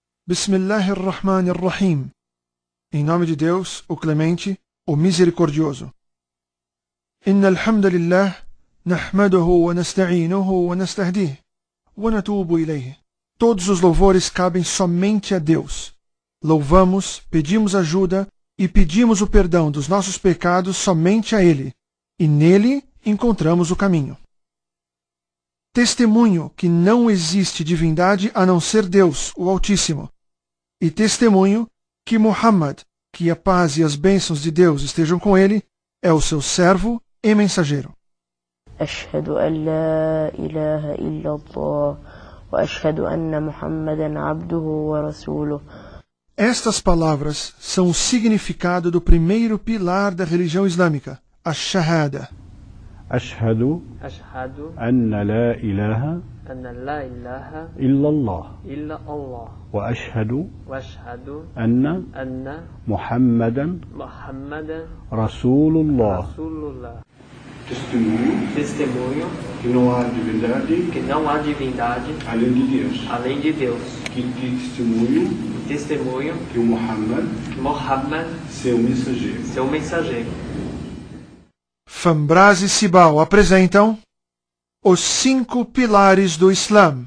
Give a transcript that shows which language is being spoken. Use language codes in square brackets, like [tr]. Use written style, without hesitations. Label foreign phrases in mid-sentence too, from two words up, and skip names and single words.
[ar] Bismillahirrahmanirrahim. [pt] Em nome de Deus, o Clemente, o Misericordioso. [ar] إن الحمد لله نحمده ونستعينه ونستهديه ونتوب إليه. [pt] Todos os louvores cabem somente a Deus. Louvamos, pedimos ajuda e pedimos o perdão dos nossos pecados somente a Ele, e nele encontramos o caminho. Testemunho que não existe divindade a não ser Deus, o Altíssimo, e testemunho que Muhammad, que a paz e as bênçãos de Deus estejam com ele, é o seu servo e mensageiro. [ar] أشهد أن لا إله إلا الله وأشهد أن محمدا عبده ورسوله. [pt] Estas palavras são o significado do primeiro pilar da religião islâmica, a Shahada. [ar] أشهد أن لا إله إلا الله وأشهد أن محمدا رسول الله. [pt] Testemunho que não há divindade além de Deus. Que testemunho que Muhammad seu mensageiro. Fambras e Sibal apresentam os 5 pilares do Islã.